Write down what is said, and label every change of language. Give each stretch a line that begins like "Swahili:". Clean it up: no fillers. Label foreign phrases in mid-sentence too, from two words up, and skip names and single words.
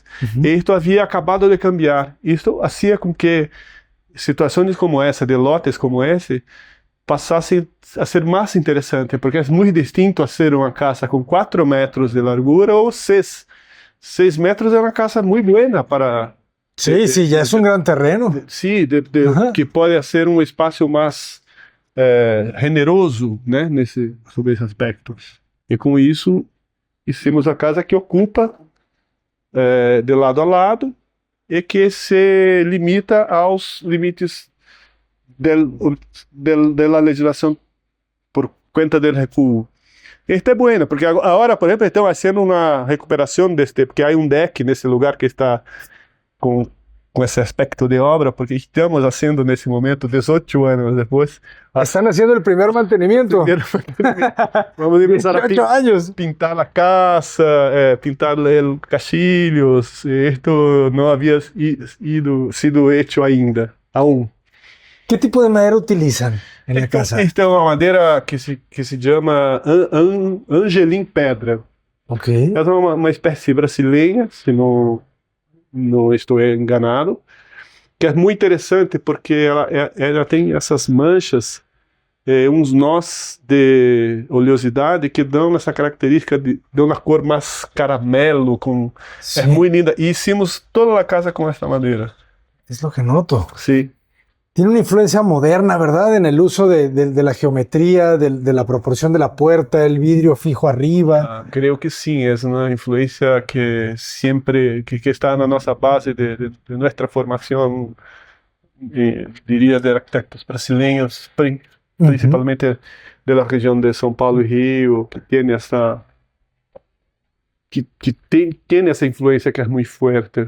Portuguese: E isto havia acabado de cambiar. Isto fazia com que situações como essa, de lotes como esse, passassem a ser mais interessante, porque é muito distinto a ser uma casa com 4 metros de largura ou 6. 6 metros é uma casa muito boa para...
Spanish: Sí, sí, ya es un gran terreno.
Portuguese: Sim, que pode ser um espaço mais generoso, né, sobre esse aspecto. E com isso, hicimos a casa que ocupa de lado a lado e que se limita aos limites
Spanish: de la legislación por cuenta del
Portuguese: recuo. Este é bueno, porque agora, por exemplo, estão fazendo uma recuperação porque há deck nesse lugar que está com esse aspecto de obra, porque estamos fazendo nesse momento, 18 anos depois.
Spanish: Están haciendo el primer mantenimiento.
Portuguese: Vamos começar a
Spanish: 18 años.
Portuguese: pintar a casa, pintar os caixilhos. Isto não havia sido hecho ainda, aún.
Spanish: ¿Qué tipo de madera utilizan en la casa?
Portuguese: Esta é uma madeira que se chama Angelim Pedra. Ok. Ela é uma espécie brasileira, se não estou enganado, que é muito interessante porque ela tem essas manchas, uns nós de oleosidade que dão essa característica dão uma cor mais caramelo,
Spanish: Sí,
Portuguese: é muito linda. E hicimos toda a casa com essa madeira.
Spanish: es lo que noto.
Portuguese: Sim.
Spanish: Tiene una influencia moderna, ¿verdad? En el uso de la geometría, de la proporción de la puerta, el vidrio fijo arriba.
Portuguese: Creio que sim, é uma influência que sempre que está na nossa base de nossa formação, diria, de arquitetos brasileiros, principalmente da região de São Paulo e Rio, que tem essa tem essa influência que é muito forte.